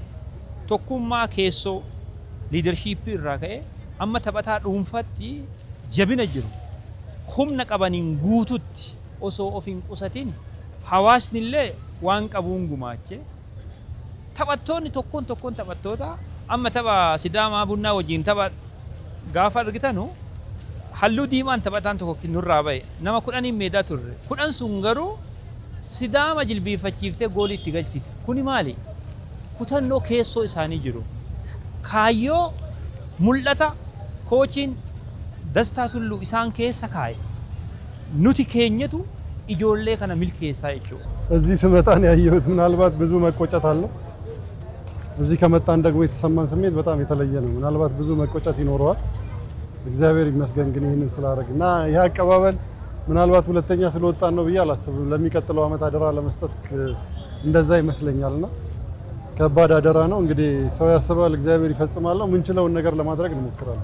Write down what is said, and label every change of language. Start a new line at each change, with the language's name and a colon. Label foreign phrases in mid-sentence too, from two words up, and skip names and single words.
Oromo: Tokkummaa keessoo liidarshiippii irraa ka'ee amma taphataa dhuunfaatti jabina jiru humna qabaniin guututti osoo of hin qusatin hawaasni illee waan qabuun gumaache taphattoonni tokkoon taphattoota amma tapha Sidaamaa Bunnaa wajjin tapha gaafa argitanu halluu diimaan taphataan tokko nurraa ba'e nama 10 meedaa turre 10 sun garuu Sidaama jilbiifachiiftee goolii itti galchite. Kuni maali? Kutannoo keessoo isaanii jiru. Kaayyoo mul'ata koochiin Dastaa Tulluu isaan keessa kaa'e. Nuti keenyatu ijoollee kana milkeessaa jechuudha.
Amharic: እዚህ ስመጣ ነው ያየሁት። ምናልባት ብዙ መቆጨት አለው። እዚህ ከመጣን ደግሞ የተሰማን ስሜት በጣም የተለየ ነው። ምናልባት ብዙ መቆጨት ይኖረዋል። እግዚአብሔር ይመስገን ግን ይሄንን ስላደረግና ይሄ አቀባበል ምናልባት ሁለተኛ ስለወጣን ነው ብዬ አላስብም። ለሚቀጥለው አመት አደራ ለመስጠት እንደዛ ይመስለኛልና ከባድ አደራ ነው። እንግዲህ ሰው ያስባል እግዚአብሔር ይፈጽማል። ምንችለውን ነገር ለማድረግ እንሞክራለን።